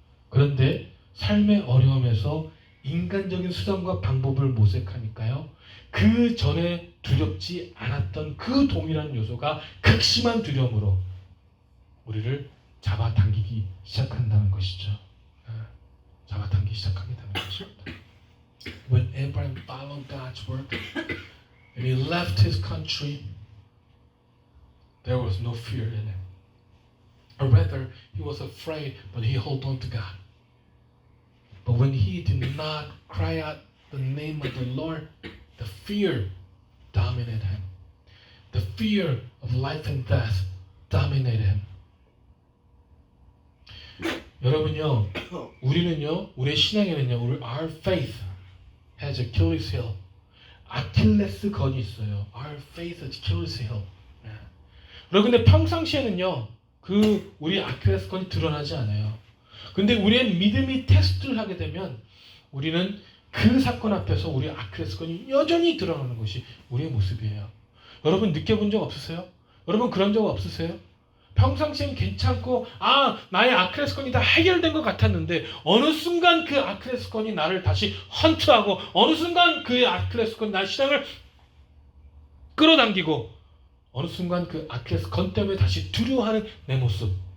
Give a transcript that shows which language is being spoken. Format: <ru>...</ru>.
<ko>그런데 삶의 어려움에서 인간적인 수단과 방법을 모색하니까요, 그 전에 두렵지 않았던 그 동일한 요소가 극심한 두려움으로 우리를 잡아당기기 시작한다는 것이죠. 잡아당기기 시작하게 되는 거죠.</ko> <en>Abraham followed God's word and he left his country, there was no fear in him. Or rather, he was afraid, but he held on to God. But when he did not cry out the name of the Lord, the fear dominated him. The fear of life and death dominated him. 여러분요, 우리는요, 우리의 신앙에는요, our faith has Achilles heel.</en> <ko>아킬레스 건이 있어요.</ko> <en>Our faith has Achilles heel.</en> <ko>여러분, 근데 평상시에는요, 우리 아킬레스 건이 드러나지 않아요. 근데 우리의 믿음이 테스트를 하게 되면 우리는 그 사건 앞에서 우리 아킬레스 건이 여전히 드러나는 것이 우리의 모습이에요. 여러분 느껴본 적 없으세요? 여러분 그런 적 없으세요? 평상시엔 괜찮고 나의 아킬레스 건이 다 해결된 것 같았는데 어느 순간 그 아킬레스 건이 나를 다시 헌트하고 어느 순간 그 아킬레스 건이 나의 신앙을 끌어당기고 어느 순간 그 아킬레스 건 때문에 다시 두려워하는 내 모습.</ko>